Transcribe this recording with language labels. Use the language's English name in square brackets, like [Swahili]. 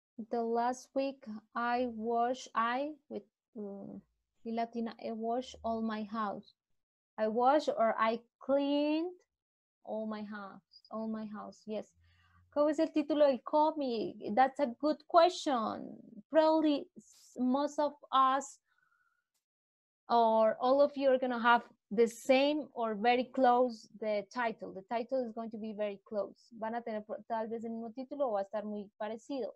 [English] The last week I wash all my house. I wash or I cleaned All my house, yes. [Spanish] ¿Cuál es el título del cómic? [English] That's a good question. Probably most of us or all of you are going to have the same or very close the title. The title is going to be very close. [Spanish] Van a tener tal vez el mismo título o va a estar muy parecido.